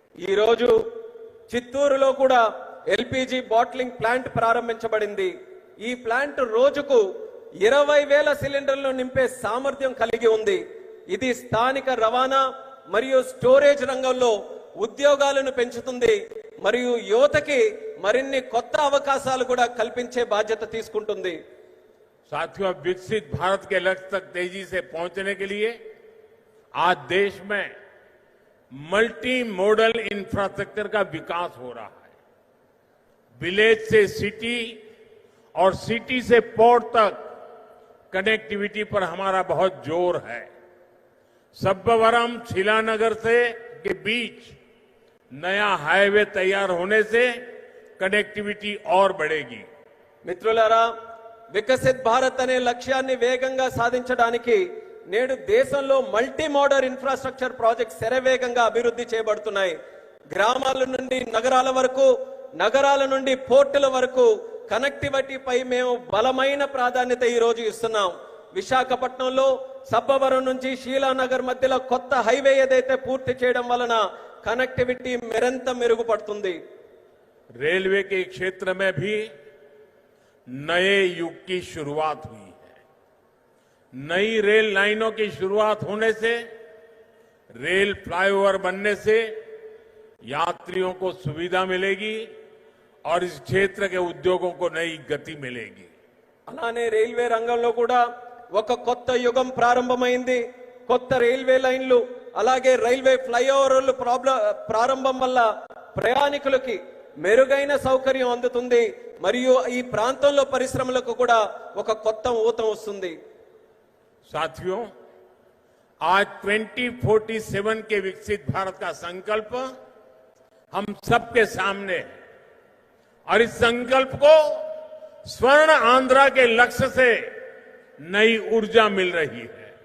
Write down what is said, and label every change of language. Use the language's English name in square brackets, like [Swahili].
[Telugu] ఈ రోజు చిత్తూరులో కూడా ఎల్పీజీ బాటిలింగ్ ప్లాంట్ ప్రారంభించబడింది. ఈ ప్లాంట్ రోజుకు 20,000 సిలిండర్లు నింపే సామర్థ్యం కలిగి ఉంది. ఇది స్థానిక రవాణా మరియు స్టోరేజ్ రంగంలో ఉద్యోగాలను పెంచుతుంది మరియు యువతకి మరిన్ని కొత్త అవకాశాలు కూడా కల్పించే బాధ్యత తీసుకుంటుంది. [Hindi] साथियों, विकसित भारत के लक्ष्य तक तेजी से पहुंचने के लिए आज देश में मल्टी मॉडल इंफ्रास्ट्रक्चर का विकास हो रहा है. विलेज से सिटी और सिटी से पोर्ट तक कनेक्टिविटी पर हमारा बहुत जोर है. सब्बवरम शिलानगर से के बीच नया हाईवे तैयार होने से कनेक्टिविटी और बढ़ेगी. [Telugu] మిత్రులారా, వికసిత్ భారత్ అనే లక్ష్యాన్ని వేగంగా సాధించడానికి నేడు దేశంలో మల్టీ మోడల్ ఇన్ఫ్రాస్ట్రక్చర్ ప్రాజెక్ట్స్ శరవేగంగా అభివృద్ధి చేయబడుతున్నాయి. గ్రామాల నుండి నగరాల వరకు, నగరాల నుండి పోర్టుల వరకు కనెక్టివిటీపై మేము బలమైన ప్రాధాన్యత ఈ రోజు ఇస్తున్నాం. విశాఖపట్నంలో సబ్బవరం నుంచి శీలానగర్ మధ్యలో కొత్త హైవే ఏదైతే పూర్తి చేయడం వలన కనెక్టివిటీ మరింత మెరుగుపడుతుంది. [Hindi] रेलवे के क्षेत्र में भी नए युग की शुरुआत हुई है. नई रेल लाइनों की शुरुआत होने से, रेल फ्लाईओवर बनने से यात्रियों को सुविधा मिलेगी और इस क्षेत्र के उद्योगों को नई गति मिलेगी. [Telugu] అలానే రైల్వే రంగంలో కూడా ఒక కొత్త యుగం ప్రారంభమైంది. కొత్త రైల్వే లైన్లు అలాగే రైల్వే ఫ్లైఓవర్లు ప్రారంభం వల్ల ప్రయాణికులకి మెరుగైన సౌకర్యం అందుతుంది మరియు ఈ ప్రాంతంలో పరిశ్రమలకు కూడా ఒక కొత్త ఊతం వస్తుంది. [Hindi] साथियों, आज 2047 के विकसित भारत का संकल्प हम सबके सामने है और इस संकल्प को स्वर्ण आंध्रा के लक्ष्य से नई ऊर्जा मिल रही है.